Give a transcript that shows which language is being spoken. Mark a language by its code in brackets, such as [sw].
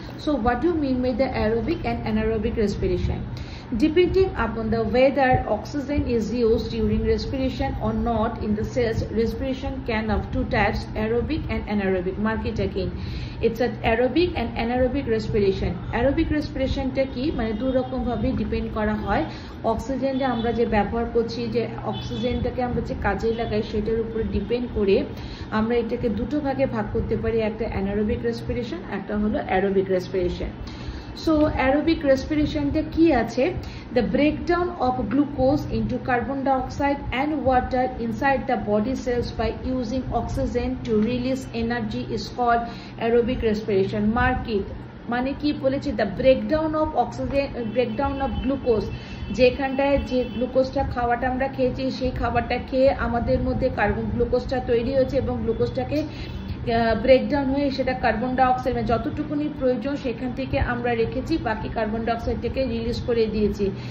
[en] So what do you mean by the aerobic and anaerobic respiration? Depending upon the whether oxygen is used during respiration or not in the cells, respiration can of two types, aerobic and anaerobic. Mark it again. It's an aerobic and anaerobic respiration. [bn] Aerobic respiration টা কি মানে দুই রকম ভাবে depend করা হয় oxygen যে আমরা যে ব্যবহার করছি, যে অক্সিজেনটাকে আমরা যে কাজে লাগাই সেটার উপর ডিপেন্ড করে আমরা এটাকে দুটো ভাগে ভাগ করতে পারি, একটা অ্যানারোবিক রেসপিরেশন, একটা হলো aerobic respiration. So aerobic respiration টা কি আছে? [en] The breakdown of glucose into carbon dioxide and water inside the body cells by using oxygen to release energy is called aerobic respiration. Mark it. [bn] মানে কি বলেছি, [en] the breakdown of oxygen, breakdown of glucose, [bn] যেখানটায় যে গ্লুকোজটা খাওয়াটা আমরা খেয়েছি সেই খাবারটা খেয়ে আমাদের মধ্যে কার্বন গ্লুকোজটা তৈরি হয়েছে এবং গ্লুকোজটাকে ব্রেকডাউন হয়ে সেটা কার্বন ডাইঅক্সাইড যতটুকুনি প্রয়োজন সেখান থেকে আমরা রেখেছি, বাকি কার্বন ডাইঅক্সাইডটাকে রিলিজ করে দিয়েছি।